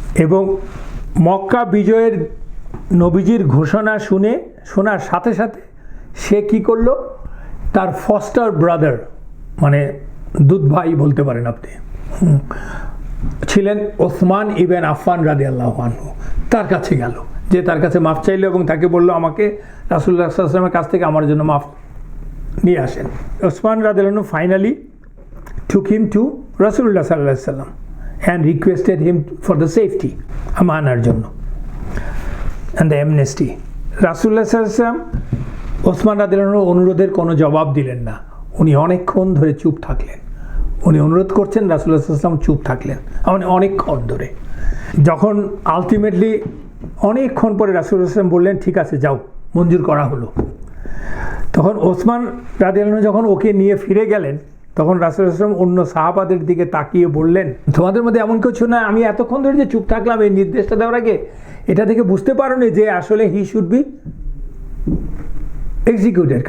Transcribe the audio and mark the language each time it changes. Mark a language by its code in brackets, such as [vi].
[bn] এবং মক্কা বিজয়ের নবীজির ঘোষণা শোনার সাথে সাথে সে কি করলো, তার ফস্টার ব্রাদার, মানে দুধ ভাই বলতে পারেন আপনি, ছিলেন ওসমান ইবেন আফফান রাদিয়াল্লাহু আনহু, তার কাছে গেল, যে তার কাছে মাফ চাইলো এবং তাকে বলল আমাকে রাসূলুল্লাহ সাল্লাল্লাহু আলাইহি ওয়াসাল্লামের কাছ থেকে আমার জন্য মাফ নিয়ে আসেন। [en] ওসমান রাদিয়াল্লাহু আনহু finally took him to রাসূলুল্লাহ সাল্লাল্লাহু আলাইহি ওয়াসাল্লাম and requested him for the safety, [bn] আমানার জন্য, [en] and the amnesty. [bn] রাসূলুল্লাহ সাল্লাল্লাহু আলাইহি ওয়াসাল্লাম ওসমান রাদিয়াল্লাহু আনহুর অনুরোধের কোনো জবাব দিলেন না। উনি অনেকক্ষণ ধরে চুপ থাকলেন। উনি অনুরোধ করছেন, রাসূলুল্লাহ সাল্লাল্লাহু আলাইহি ওয়াসাল্লাম চুপ থাকলেন অনেকক্ষণ ধরে। যখন আলটিমেটলি অনেকক্ষণ পরে রাসূলুল্লাহ সাল্লাল্লাহু আলাইহি ওয়াসাল্লাম বললেন ঠিক আছে যাও, মঞ্জুর করা হলো, তখন ওসমান রাদিয়াল্লাহু আনহু যখন ওকে নিয়ে ফিরে গেলেন, তখন রাসূলুল্লাহ সাল্লাল্লাহু আলাইহি ওয়াসাল্লাম অন্য সাহাবাদের দিকে তাকিয়ে বললেন, তোমাদের মধ্যে এমন কিছু না, আমি এতক্ষণ ধরে যে চুপ থাকলাম এই নির্দেশটা দেওয়ার আগে, এটা থেকে বুঝতে পারোনি যে আসলে [en] He should be executed.